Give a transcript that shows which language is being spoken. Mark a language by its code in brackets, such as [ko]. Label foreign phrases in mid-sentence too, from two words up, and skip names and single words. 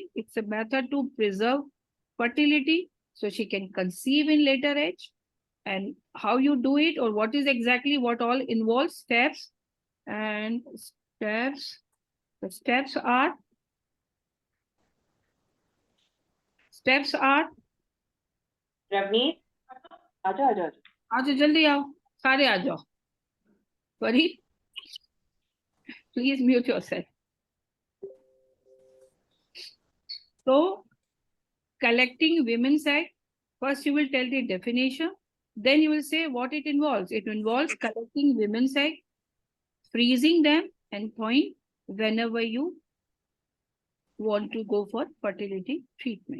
[en] It's a method to preserve fertility so she can conceive in later age. And how you do it, or what is exactly what all involves steps and steps. The steps are Ravneet, [hi] आजो जल्दी आओ, सारे आ जाओ. [en] Farid, please mute yourself. So, collecting women's egg, first you will tell the definition, then you will say what it involves. It involves collecting women's egg, freezing them, and thawing whenever you want to go for fertility treatment.